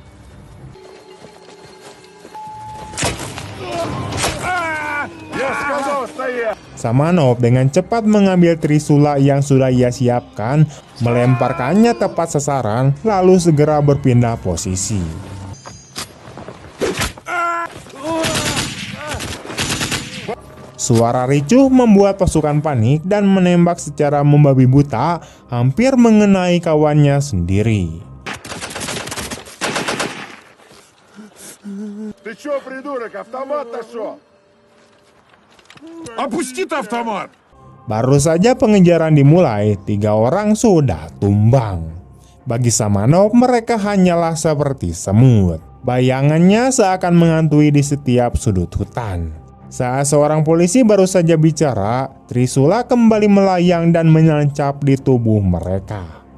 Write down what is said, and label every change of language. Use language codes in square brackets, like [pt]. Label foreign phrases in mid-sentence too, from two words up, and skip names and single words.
[id] Samanov dengan cepat mengambil trisula yang sudah ia siapkan, melemparkannya tepat sasaran, lalu segera berpindah posisi. Suara ricuh membuat pasukan panik dan menembak secara membabi buta, hampir mengenai kawannya sendiri. [ru] Ты чё, придурок, автомат нашел? Опусти-то автомат! [id] Baru saja pengejaran dimulai, 3 orang sudah tumbang. Bagi Samanov, mereka hanyalah seperti semut. Bayangannya seakan menghantui di setiap sudut hutan. Saat seorang polisi baru saja bicara, trisula kembali melayang dan menancap di tubuh mereka.